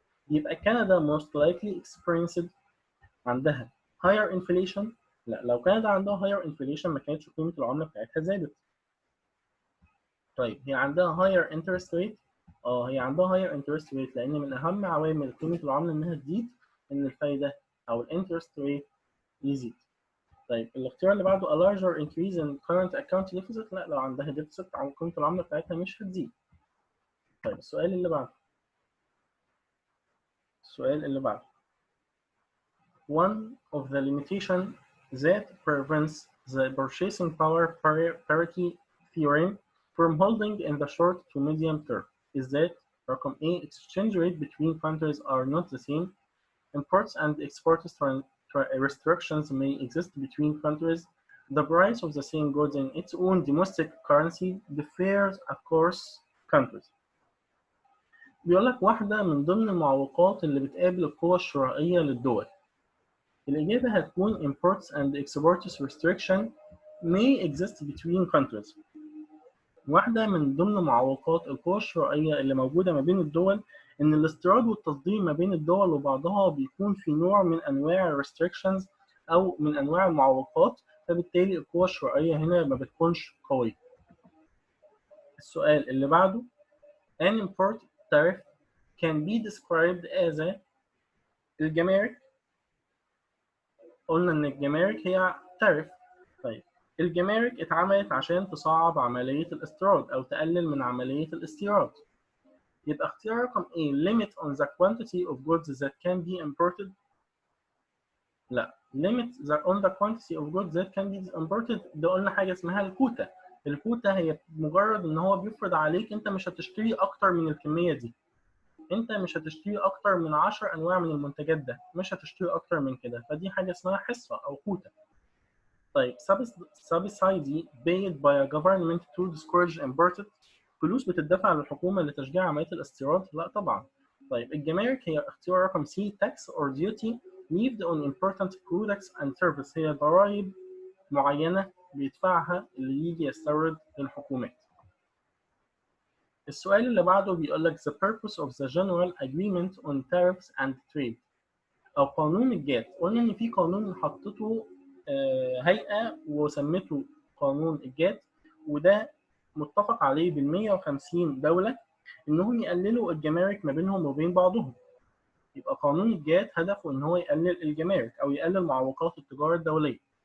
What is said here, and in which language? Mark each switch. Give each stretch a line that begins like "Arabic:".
English: يبقى Canada most likely experienced عندها higher inflation.
Arabic: لا، لو كندا عندها
English: higher inflation
Arabic: ما كانتش قيمة العملة بتاعتها زادت. طيب هي عندها
English: higher interest rate.
Arabic: هي عندها higher interest rate لأن من أهم عوامل قيمة العملة إنها تزيد إن الفايدة أو الانترست ريت يزيد. طيب الاختيار اللي بعده
English: a larger increase in current account deficit.
Arabic: لا، لو عندها deficit عن قيمة العملة بتاعتها مش هتزيد. طيب السؤال اللي بعده
English: one of the limitation that prevents the purchasing power parity theorem from holding in the short to medium term is that رقم A exchange rate between countries are not the same. Imports and exports restrictions may exist between countries. The price of the same goods in its own domestic currency differs across countries.
Arabic: بيقول لك واحدة من ضمن المعوقات اللي بتقابل القوى الشرائية للدول. الإجابة هتكون
English: imports and exports restriction may exist between countries.
Arabic: واحدة من ضمن معوقات القوى الشرائية اللي موجودة ما بين الدول إن الاستيراد والتصدير ما بين الدول وبعضها بيكون في نوع من أنواع restrictions أو من أنواع المعوقات، فبالتالي القوى الشرائية هنا ما بتكونش قوية.
English: السؤال اللي بعده an import tariff can be described as a الجمارك.
Arabic: قلنا إن الجمارك هي tariff. طيب الجمارك اتعملت عشان تصعب عملية الاستيراد أو تقلل من عملية الاستيراد. يبقى اختيار رقم
English: A limit on the quantity of goods that can be imported. لا، limit on the quantity of goods that can be imported
Arabic: ده قلنا حاجة اسمها الكوتا. الكوتا هي مجرد إن هو بيفرض عليك أنت مش هتشتري أكتر من الكمية دي. أنت مش هتشتري أكتر من 10 أنواع من المنتجات ده، مش هتشتري أكتر من كده، فدي حاجة اسمها حصة أو كوتا.
English: طيب subsidy paid by a government to discourage imported.
Arabic: فلوس بتدفع للحكومة لتشجيع عملية الاستيراد؟ لا طبعا. طيب الجمارك هي اختيار رقم
English: C tax or duty levied on important products and services.
Arabic: هي ضرائب معينة بيدفعها اللي يجي يستورد للحكومات. السؤال اللي بعده بيقول لك
English: the purpose of the general agreement on tariffs and trade
Arabic: أو قانون الجات. قلنا إن في قانون حطته هيئة وسمته قانون الجات، وده متفق عليه بال 150 دولة إنهم يقللوا الجمارك ما بينهم وبين بعضهم. يبقى قانون الجات هدفه إن هو يقلل الجمارك أو يقلل معوقات التجارة الدولية.